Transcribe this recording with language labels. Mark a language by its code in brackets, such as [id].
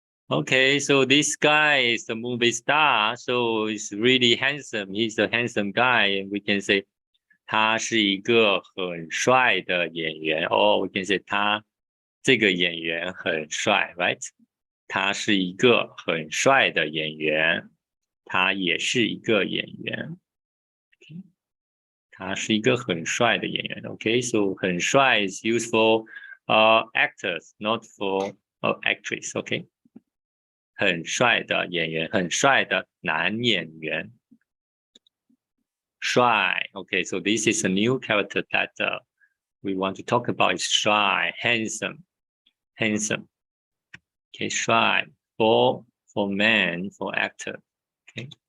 [en] Okay, so this guy is the movie star, so he's really handsome. He's a handsome guy, and we can say [zh] 他是一个很帅的演员。 [en] we can say [zh] 他这个演员很帅 right? 他是一个很帅的演员，他也是一个演员。他是一个很帅的演员。 [en] Okay, so [zh] 很帅 [en] is used for actors, not for actress. [zh] Okay, 很帅的演员，很帅的男演员。 [en] 帅 Okay, so this is a new character that we want to talk about. Is shy, handsome. Okay, shy for man, for actor. Okay.